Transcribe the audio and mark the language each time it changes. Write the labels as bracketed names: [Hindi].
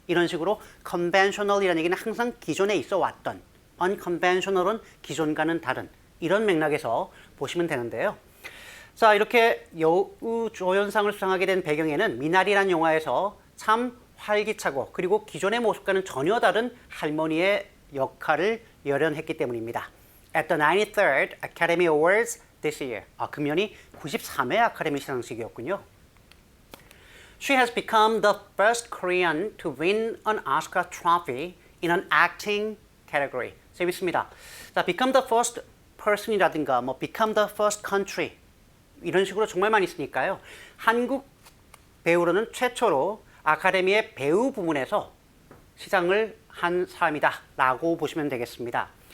[Korean] 이런 식으로 conventional이라는 얘기는 항상 기존에 있어 왔던, unconventional은 기존과는 다른 이런 맥락에서 보시면 되는데요. 자, 이렇게 여우 조연상을 수상하게 된 배경에는 미나리라는 영화에서 참 활기차고 그리고 기존의 모습과는 전혀 다른 할머니의 역할을 열연했기 때문입니다. [English] At the 93rd Academy Awards this year. [Korean] 금년이 93회 아카데미 시상식이었군요. [English] She has become the first Korean to win an Oscar trophy in an acting category. [Korean] 재밌습니다. 자, [English] become the first person [Korean] 이라든가 뭐 [English] become the first country [Korean] 이런 식으로 정말 많이 쓰니까요. 한국 배우로는 최초로 아카데미의 배우 부문에서 시상을 한 사람이다 라고 보시면 되겠습니다.